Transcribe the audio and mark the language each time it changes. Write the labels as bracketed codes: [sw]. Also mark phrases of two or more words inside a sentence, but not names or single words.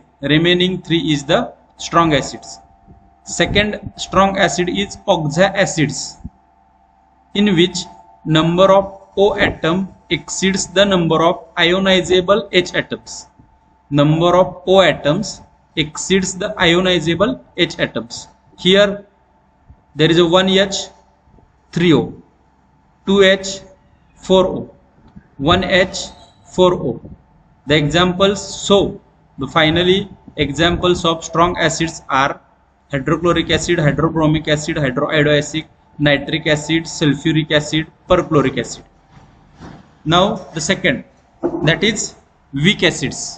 [en] Remaining 3 is the strong acids. Second strong acid is oxacids, in which number of O atom exceeds the number of ionizable H atoms. Number of O atoms exceeds the ionizable H atoms. Here there is a 1H, 3O, 2H, 4O, 1H, 4O. The examples, so the finally examples of strong acids are hydrochloric acid, hydrobromic acid, hydroiodic acid, nitric acid, sulfuric acid, perchloric acid. Now the second, that is weak acids.